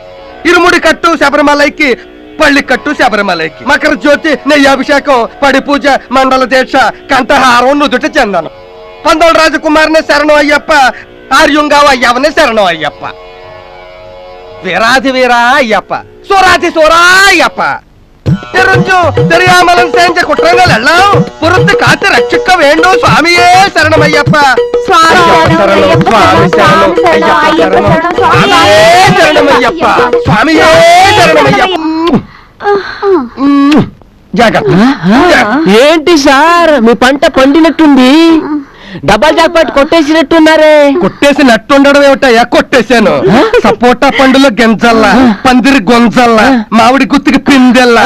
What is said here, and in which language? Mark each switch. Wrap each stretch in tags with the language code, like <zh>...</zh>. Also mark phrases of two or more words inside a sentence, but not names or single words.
<te>ఇరుముడి కట్టు శబరిమలైకి, పళ్ళి కట్టు శబరిమలైకి. మకర జ్యోతి, నెయ్యాభిషేకం, పడి పూజ, మండల దీక్ష, కంఠహారం, నుదుట చందనం. 12 రాజకుమారినే శరణం అయ్యప్ప, ఆర్యుంగావ అయ్యవనే శరణం అయ్యప్ప. వీరాది వీరా అయ్యప్ప, సూరాది సూరా అయ్యప్ప.</te> <ta>தெரியாமலும் செஞ்ச குற்றங்கள் எல்லாம் பொறுத்து காத்து ரட்சிக்க வேண்டும் சுவாமியே சரணம் ஐயப்பா. சரணம் சுவாமி சரணம் ஐயப்பா சரணம் சுவாமியே சரணம் ஐயப்பா சுவாமியே சரணம் ஐயப்பா.</ta> <te>ఏంటి సార్ మీ పంట పండినట్టుంది?</te> <en>double jackpot</en> <te>కొట్టేసినట్టున్నారే. కొట్టేసినట్టుండడం ఏమిటయ్యా? కొట్టేశాను. సపోటా పండులో గెంజల్లా, పందిరి గొంజల్లా, మామిడి గుత్తికి పిందెల్లా.</te>